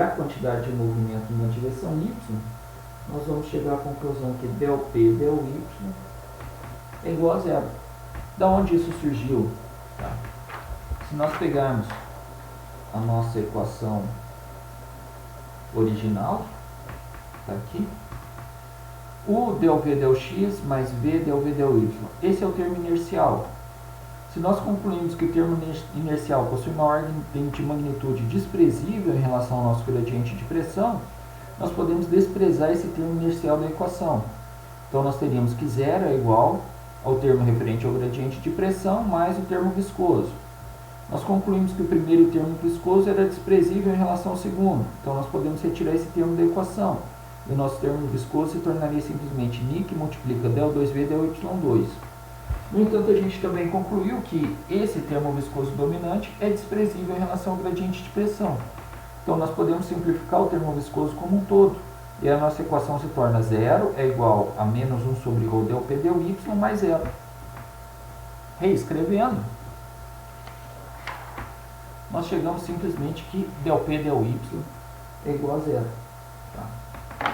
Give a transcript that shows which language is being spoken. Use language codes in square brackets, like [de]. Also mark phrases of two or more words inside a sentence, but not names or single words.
[pt] a quantidade de movimento na direção y, nós vamos chegar à conclusão que del P del y é igual a zero. Da onde isso surgiu? Tá. Se nós pegarmos a nossa equação original, está aqui, U del V del x mais V del V del y. Esse é o termo inercial. Se nós concluímos que o termo inercial possui uma ordem de magnitude desprezível em relação ao nosso gradiente de pressão, nós podemos desprezar esse termo inercial da equação. Então, nós teríamos que zero é igual ao termo referente ao gradiente de pressão mais o termo viscoso. Nós concluímos que o primeiro termo viscoso era desprezível em relação ao segundo. Então, nós podemos retirar esse termo da equação. E o nosso termo viscoso se tornaria simplesmente Ni, que multiplica del 2V del y2. No entanto, a gente também concluiu que esse termo viscoso dominante é desprezível em relação ao gradiente de pressão. Então, nós podemos simplificar o termo viscoso como um todo. E a nossa equação se torna zero é igual a menos 1 sobre ρ del P del y mais zero. Reescrevendo, nós chegamos simplesmente que del P del y é igual a zero. Tá?